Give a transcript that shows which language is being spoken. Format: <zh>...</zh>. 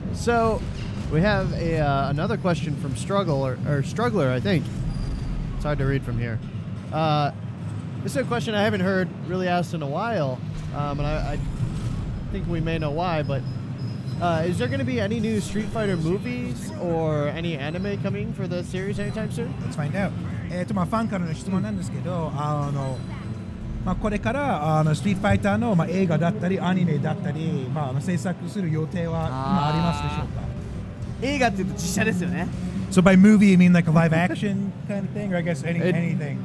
<en>So, we have another question from Struggler, I think. It's hard to read from here. This is a question I haven't heard really asked in a while, and I think we may know why, but is there going to be any new Street Fighter movies or any anime coming for the series anytime soon? Let's find out.</en> <ja>まあファンからの質問なんですけど、まあこれからストリートファイターの映画だったりアニメだったり、まあ制作する予定は今ありますでしょうか。映画っていうと実写ですよね。</ja> <en>So by movie, you mean like a live action kind of thing, or I guess anything?</en>